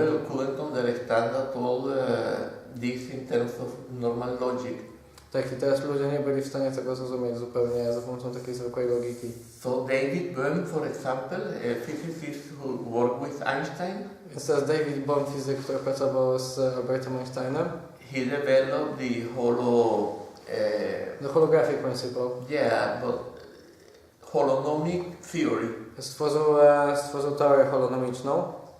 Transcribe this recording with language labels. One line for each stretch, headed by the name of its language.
English: And people couldn't understand at all this in terms of normal logic.
Polish: Tak, i teraz ludzie nie byli w stanie tego zrozumieć zupełnie za pomocą takiej zwykłej logiki.
English: So David Bohm, for example, a physicist who worked with Einstein.
Polish: Więc teraz David Bohm, fizyk, który pracował z Albertem Einsteinem.
English: He developed the holographic principle. Yeah, but holonomic theory.
Polish: Stworzył teorię holonomiczną.